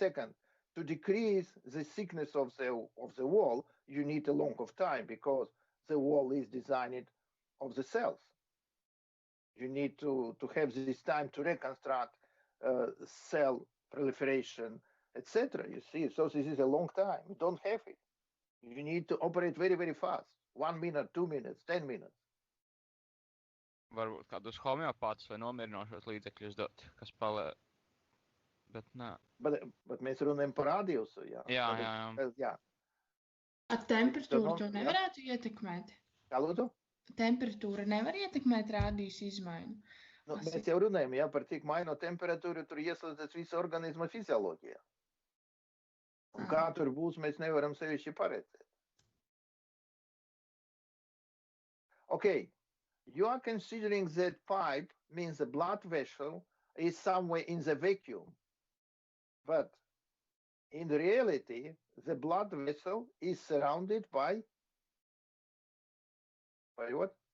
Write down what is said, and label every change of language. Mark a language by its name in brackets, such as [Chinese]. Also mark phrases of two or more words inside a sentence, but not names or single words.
[English] Second, to decrease the thickness of the wall, you need a long of time because the wall is designed of the cells. You need to have this time to reconstruct cell proliferation, etc. You see, so this is a long time. You don't have it. You need to operate very, very fast. 1 minute, 2 minutes, 10 minutes. [Latvian] Varbūt kādus homeopātus vai nomierinošos līdzekļus dot, kas paliek. Bet nē. Bet mēs runājam par radiusu, jā. Jā. Ar temperatūru to nevarētu ietekmēt? Kā lūdzu? Temperatūra nevar ietekmēt rādījus izmaiņu. Mēs jau runājam, jā, par cik maino temperatūru, tur ieslēdzas visa organisma fizioloģija. Un kā tur būs, mēs nevaram sevišķi paredzēt. [English] Okay, you are considering that pipe means the blood vessel is somewhere in the vacuum. But in reality, the blood vessel is surrounded by what?